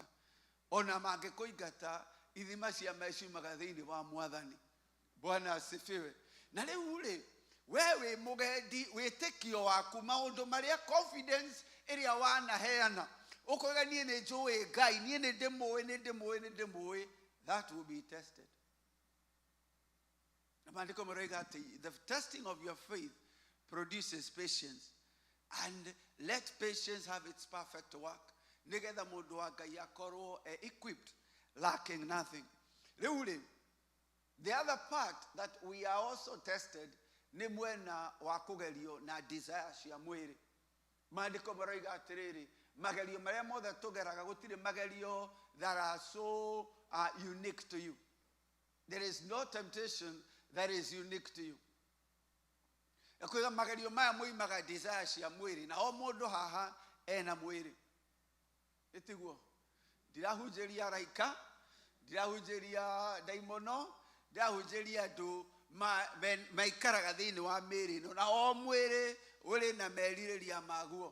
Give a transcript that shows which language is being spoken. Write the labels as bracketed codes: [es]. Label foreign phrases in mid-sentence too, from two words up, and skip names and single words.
[ki] Ona mangĩkũingata, ithima cia maĩ ciumaga thĩinĩ wa Mwathani. [sw] Bwana asifiwe. [ki] Na rĩu rĩ, we wĩ mũgendi, wĩtĩkio waku, maũndũ marĩa confidence ĩrĩa wanaheana, ũkoiga niĩ nĩ njũĩ Ngai, niĩ nĩ ndĩmũĩ, [en] that will be tested. [ki] Maandiko marauga atĩ [en] the testing of your faith produces patience, and let patience have its perfect work, [ki] nĩgetha mũndũ wa Ngai akorwo [en] equipped, lacking nothing. [ki] Rĩu rĩ, [en] the other part that we are also tested [ki] nĩ mwena wa kũgerio na desire cia mwĩrĩ. Maandiko marauga atĩrĩrĩ, magerio marĩa mothe tũgeraga, gũtirĩ magerio [en] that are so unique to you. There is no temptation that is unique to you. [ki] Ekuiga magerio maya moimaga desire cia mwĩrĩ, na o mũndũ haha ena mwĩrĩ. Ĩtiguo, ndirahunjĩria raika, ndirahunjĩria daimono, ndirahunjĩria andũ maikaraga thĩinĩ wa mĩĩrĩ ĩno, na o mwĩrĩ ũrĩ na merirĩria maguo.